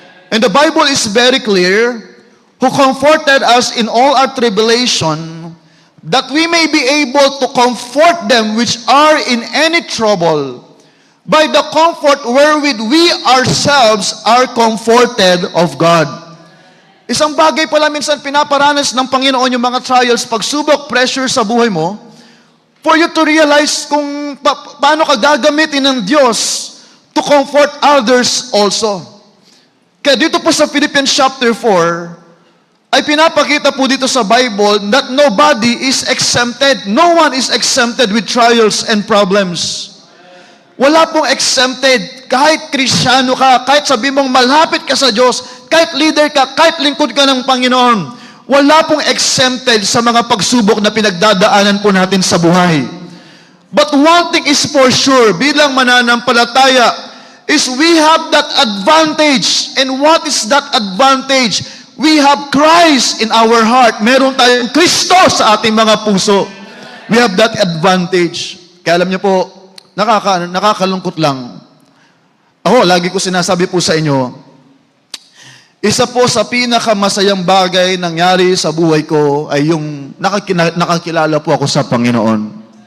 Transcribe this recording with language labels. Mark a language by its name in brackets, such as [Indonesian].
[English] And the Bible is very clear, who comforted us in all our tribulation, that we may be able to comfort them which are in any trouble, by the comfort wherewith we ourselves are comforted of God. [Filipino] Isang bagay pala minsan pinaparanas ng Panginoon yung mga trials, pagsubok, pressure sa buhay mo, [English] For you to realize [Filipino] kung paano ka gagamitin ng Diyos [English] to comfort others also. [Filipino] Kaya dito po sa Philippians chapter 4, ay pinapakita po dito sa Bible [English] that nobody is exempted. No one is exempted with trials and problems. [Filipino] Wala pong exempted. Kahit Kristiyano ka, kahit sabi mong malapit ka sa Diyos, kahit leader ka, kahit lingkod ka ng Panginoon, wala pong exempted sa mga pagsubok na pinagdadaanan po natin sa buhay. [English] But one thing is for sure, [Filipino] bilang mananampalataya, [English] is we have that advantage. And what is that advantage? We have Christ in our heart. [Filipino] Meron tayong Kristo sa ating mga puso. [English] We have that advantage. [Filipino] Kaya alam niyo po, nakakalungkot lang. Ako, lagi ko sinasabi po sa inyo, isa po sa pinakamasayang bagay nangyari sa buhay ko ay yung nakakilala po ako sa Panginoon.